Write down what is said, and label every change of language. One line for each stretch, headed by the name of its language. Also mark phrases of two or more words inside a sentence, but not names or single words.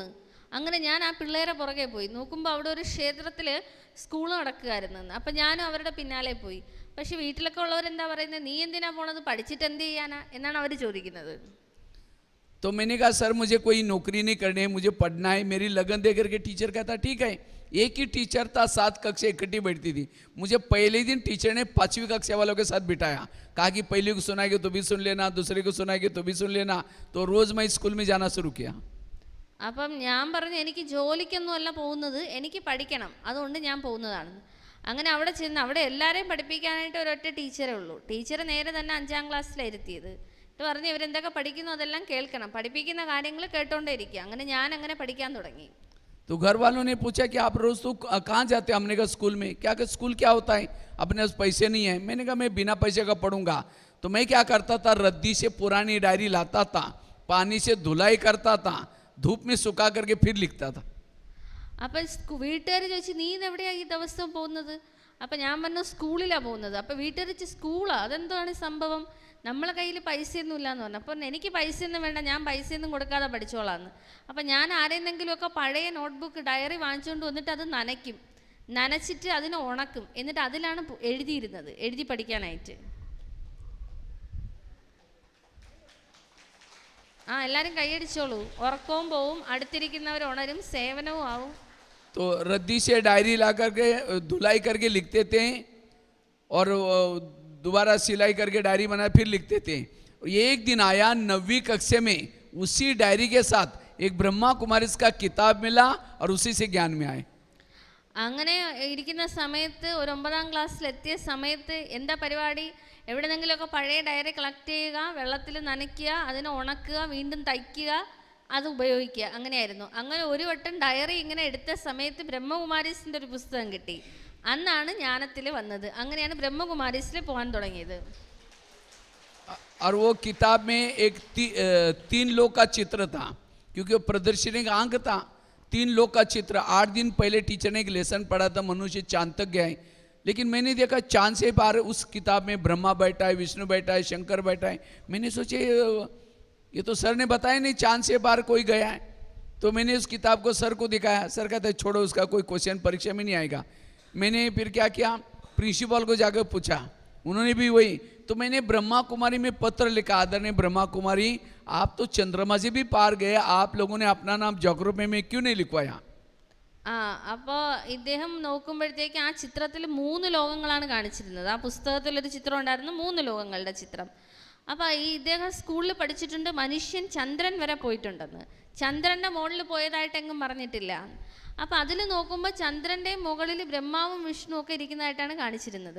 Malayalam: അങ്ങനെ ഞാൻ ആ പിള്ളേരെ പുറകെ പോയി. നോക്കുമ്പോൾ അവിടെ ഒരു ക്ഷേത്രത്തിൽ സ്കൂൾ നടക്കുകയായിരുന്നു. അപ്പം ഞാനും അവരുടെ പിന്നാലെ പോയി. പക്ഷെ വീട്ടിലൊക്കെ ഉള്ളവരെന്താ പറയുന്നത്, നീ എന്തിനാ പോണത്, പഠിച്ചിട്ട് എന്ത് ചെയ്യാനാ എന്നാണ് അവർ ചോദിക്കുന്നത്.
Hindi: तो मैंने कहा सर मुझे कोई नौकरी नहीं करनी है, मुझे पढ़ना है. मेरी लगन देख करके टीचर कहता ठीक है. एक ही टीचर था, 7 कक्षा इकट्ठी बैठती थी. मुझे पहले दिन टीचर ने 5वीं कक्षा वालों के साथ बिठाया. कहा कि पहली को सुनाएगी तो भी सुन लेना, दूसरे को सुनाएगी तो भी सुन लेना. तो रोज़ मैं स्कूल में जाना शुरू किया.
Malayalam: അപ്പം ഞാൻ പറഞ്ഞു എനിക്ക് ജോലിക്കൊന്നും അല്ല പോകുന്നത്, എനിക്ക് പഠിക്കണം, അതുകൊണ്ട് ഞാൻ പോകുന്നതാണ്. അങ്ങനെ അവിടെ ചെന്ന് അവിടെ എല്ലാവരെയും പഠിപ്പിക്കാനായിട്ട് ഒരൊറ്റ ടീച്ചറേ ഉള്ളൂ. ടീച്ചർ നേരെ തന്നെ 5ാം ക്ലാസ്സിലായിരുത്തിയത്. എന്നിട്ട് പറഞ്ഞു ഇവരെന്തൊക്കെ പഠിക്കുന്നു അതെല്ലാം കേൾക്കണം, പഠിപ്പിക്കുന്ന കാര്യങ്ങൾ കേട്ടോണ്ടേ ഇരിക്കുക. അങ്ങനെ ഞാൻ അങ്ങനെ പഠിക്കാൻ തുടങ്ങി.
Hindi: तो घर वालों ने पूछा कि आप रोज़ तो कहाँ जाते हैं. हमने कहा स्कूल में. क्या कि स्कूल क्या होता है, अपने पास पैसे नहीं है. मैंने कहा मैं बिना पैसे का पढ़ूंगा. तो मैं क्या करता था, रद्दी से पुरानी डायरी लाता था, पानी से धुलाई करता था, धूप में सुखा करके फिर लिखता था.
Malayalam: അപ്പം വീട്ടുകാർ ചോദിച്ചു നീ ഇതെവിടെയാണ് ഈ ദിവസം പോകുന്നത്. അപ്പം ഞാൻ പറഞ്ഞു സ്കൂളിലാണ് പോകുന്നത്. അപ്പം വീട്ടുകാർ ചോദിച്ചു സ്കൂളാ, അതെന്താണ് സംഭവം, നമ്മളെ കയ്യിൽ പൈസയൊന്നും ഇല്ലയെന്ന് പറഞ്ഞു. അപ്പം എനിക്ക് പൈസയൊന്നും വേണ്ട, ഞാൻ പൈസയൊന്നും കൊടുക്കാതെ പഠിച്ചോളാന്ന്. അപ്പം ഞാൻ ആരെന്തെങ്കിലുമൊക്കെ പഴയ
English: notebook diary
Malayalam: വാങ്ങിച്ചുകൊണ്ട് വന്നിട്ട് അത് നനയ്ക്കും, നനച്ചിട്ട് അതിനെ ഉണക്കും, എന്നിട്ട് അതിലാണ് എഴുതിയിരുന്നത്, എഴുതി പഠിക്കാനായിട്ട്. എല്ലാവരും കൈയടിച്ചോളൂ. ഉറക്കവും പോവും, അടുത്തിരിക്കുന്നവർ ഉണരും, സേവനവും ആവും.
Hindi: तो रद्दी से डायरी ला करके धुलाई करके लिखते थे और दोबारा सिलाई करके डायरी बना फिर लिखते थे. एक दिन आया 9वीं कक्षा में, उसी डायरी के साथ एक ब्रह्मा कुमारी का किताब मिला और उसी से ज्ञान में आए.
Malayalam: അങ്ങനെ ഇരിക്കുന്ന സമയത്ത് ഒരു 9ാം ക്ലാസ്സിലെത്തിയ സമയത്ത് എന്താ പരിപാടി, എവിടെന്നെങ്കിലുമൊക്കെ പഴയ ഡയറി കളക്ട് ചെയ്യുക, വെള്ളത്തിൽ നനയ്ക്കുക, അതിനെ ഉണക്കുക, വീണ്ടും തയ്ക്കുക, അത് ഉപയോഗിക്കുക, അങ്ങനെയായിരുന്നു. അങ്ങനെ ഒരു വട്ടം ഡയറി ഇങ്ങനെ എടുത്ത സമയത്ത് ബ്രഹ്മകുമാരീസിൻ്റെ ഒരു പുസ്തകം കിട്ടി. അന്നാണ് ജ്ഞാനത്തിൽ വന്നത്. അങ്ങനെയാണ് ബ്രഹ്മകുമാരീസിൽ പോകാൻ തുടങ്ങിയത്.
Hindi: और वो किताब में एक 3 लोग का चित्र था, क्योंकि वो प्रदर्शनी का अंक था. 3 लोग का चित्र. 8 दिन पहले टीचर ने एक लेसन पढ़ा था, मनुष्य चांद तक गया है. लेकिन मैंने देखा चांद से पार उस किताब में ब्रह्मा बैठा है, विष्णु बैठा है, शंकर बैठा है. मैंने सोचे ये तो सर ने बताया नहीं चांद से पार कोई गया है. तो मैंने उस किताब को सर को दिखाया. सर कहता है छोड़ो, उसका कोई क्वेश्चन परीक्षा में नहीं आएगा. मैंने फिर क्या किया, प्रिंसिपल को जाकर पूछा, उन्होंने भी वही. तो मैंने ब्रह्मा कुमारी में पत्र लिखा, आदरणीय ब्रह्मा कुमारी आप तो चंद्रमा से भी पार गए, आप लोगों ने अपना नाम ज्योग्राफी में क्यों नहीं लिखवाया.
Malayalam: അപ്പോൾ ഇദ്ദേഹം നോക്കുമ്പോഴത്തേക്ക് ആ ചിത്രത്തിൽ 3 ലോകങ്ങളാണ് കാണിച്ചിരുന്നത്. ആ പുസ്തകത്തിലൊരു ചിത്രം ഉണ്ടായിരുന്നു, 3 ലോകങ്ങളുടെ ചിത്രം. അപ്പോൾ ഈ ഇദ്ദേഹം സ്കൂളിൽ പഠിച്ചിട്ടുണ്ട് മനുഷ്യൻ ചന്ദ്രൻ വരെ പോയിട്ടുണ്ടെന്ന്. ചന്ദ്രൻ്റെ മുകളിൽ പോയതായിട്ട് എങ്ങും പറഞ്ഞിട്ടില്ല. അപ്പോൾ അതിൽ നോക്കുമ്പോൾ ചന്ദ്രൻ്റെ മുകളിൽ ബ്രഹ്മാവും വിഷ്ണുവും ഒക്കെ ഇരിക്കുന്നതായിട്ടാണ് കാണിച്ചിരുന്നത്.